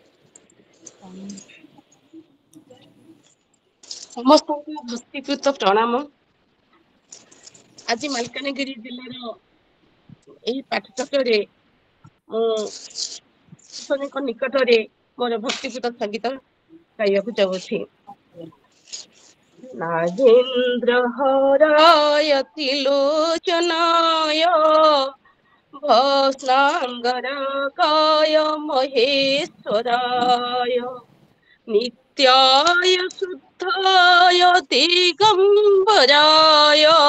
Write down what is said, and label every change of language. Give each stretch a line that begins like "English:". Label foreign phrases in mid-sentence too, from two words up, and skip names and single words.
Odia: ସମସ୍ତଙ୍କୁ ଭକ୍ତିପୂତ ପ୍ରଣାମ। ଆଜି ମାଲକାନଗିରି ଜିଲ୍ଲାର ଏହି ପାଠଚକ୍ରରେ ମୁଁ ଈଶ୍ୱରଙ୍କ ନିକଟରେ ମୋର ଭକ୍ତିପୂତ ସଙ୍ଗୀତ ଗାଇବାକୁ ଯାଉଛି।
Sanskrit: नागेन्द्र हराय त्रिलोचनाय भस्मांगरागाय महेश्वराय नित्याय शुद्धाय दिगंबराय